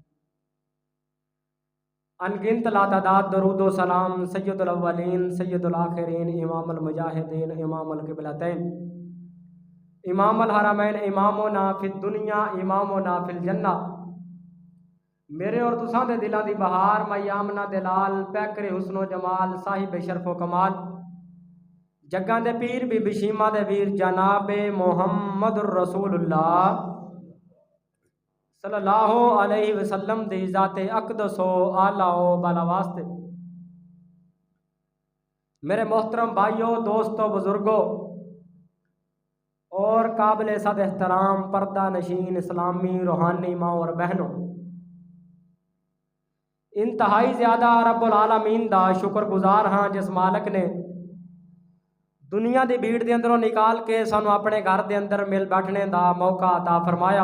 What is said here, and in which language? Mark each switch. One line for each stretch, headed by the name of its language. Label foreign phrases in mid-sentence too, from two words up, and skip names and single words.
Arabic: अनगिनत لاتعداد درود و سلام سيد الأولين سيد الآخرين إمام المجاهدين إمام القبلتين إمام الحرمين إمامنا في الدنيا إمامنا في الجنة।
Punjabi: ਮੇਰੇ ਅਤੇ ਤੁਸਾਂ ਦੇ ਦਿਲਾਂ ਦੀ ਬਹਾਰ ਮਯਾਮਨਾ ਦੇ ਲਾਲ ਪੈਕਰੇ ਹੁਸਨੋ ਜਮਾਲ ਸਾਹਿਬ ਸ਼ਰਫ਼ੋ ਕਮਾਲ ਜੱਗਾਂ ਦੇ ਪੀਰ ਵੀ ਬਿਸ਼ੀਮਾ ਦੇ ਵੀਰ ਜਨਾਬੇ ਮੁਹੰਮਦੁਰ ਰਸੂਲੁੱਲਾਹ
Arabic: صلى الله عليه وسلم
Punjabi: ਦੀ ਜ਼ਾਤੇ ਅਕ਼ਦਸੋ ਆਲਾਓ ਬਾਲਾ ਵਾਸਤੇ।
Urdu: میرے محترم بھائیو، دوستو، بزرگو اور قابل صد احترام پردہ نشین اسلامی روحانی ماؤں اور بہنو، انتہائی زیادہ رب العالمین
Punjabi: ਦਾ ਸ਼ੁਕਰਗੁਜ਼ਾਰ ਹਾਂ
Urdu: جس مالک نے دنیا کی بھیڑ کے اندروں نکال کے سانوں اپنے گھر کے اندر مل بیٹھنے کا موقع عطا فرمایا.